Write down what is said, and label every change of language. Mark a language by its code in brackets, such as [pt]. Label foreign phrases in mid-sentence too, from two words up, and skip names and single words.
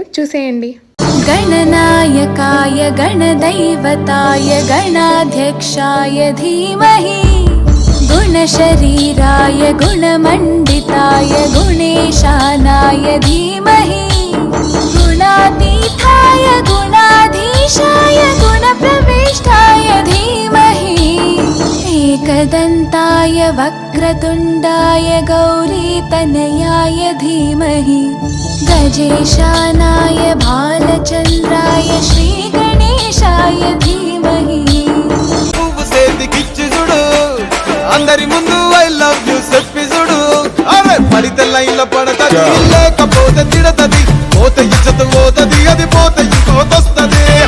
[te] చూసేయండి. [sa] गणनायकाय गणदैवताय गणाध्यक्षाय धीमहि गुणशरीराय गुणमण्डिताय गुणेशानाय धीमहि गुणातीताय गुणाधीशाय गुणप्रविष्टाय धीमहि एकदन्ताय वक्रतुण्डाय गौरीतनयाय धीमहि गजेशानाय भालचन्द्राय श्रीगणेशाय धीमहि [te] పువ్వు సేతికిచ్చి చూడు, అందరి ముందు [en] I love you [te] చెప్పి చూడు. అరే పడితే లైన్లో పడతది, లేకపోతే తిడతది, పోతే ఇజ్జతు పోతది, అది పోతే ఇంకోతొస్తది.